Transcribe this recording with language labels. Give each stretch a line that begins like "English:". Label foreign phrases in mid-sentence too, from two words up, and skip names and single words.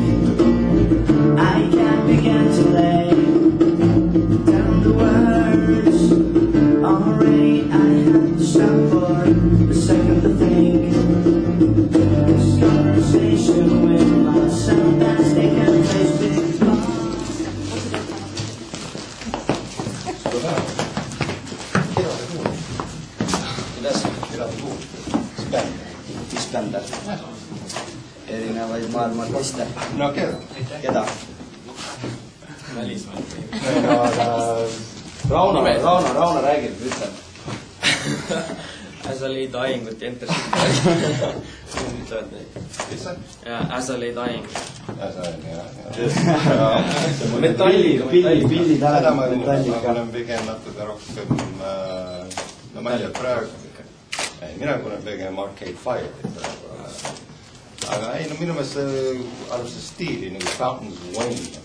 English: I can't begin to lay down the words. Already I have to stop for a second to think. This conversation with myself has taken place before. Iskander.
Estonian: Erinevaid maailma artiste. No keda? Keda? Rauno räägib, ütleb.
English: As I lay dying with the intercity.
Estonian: Ütlevad neid. Mis see? As I lay dying. Pillid Seda ma metallika. olen pigem natuke rohkem, no ma ei tea praegu, mina kuulen pigem Arcade Fire. Aga ei, no minu meelest see arvestas stiili nagu Fountains of Wayne.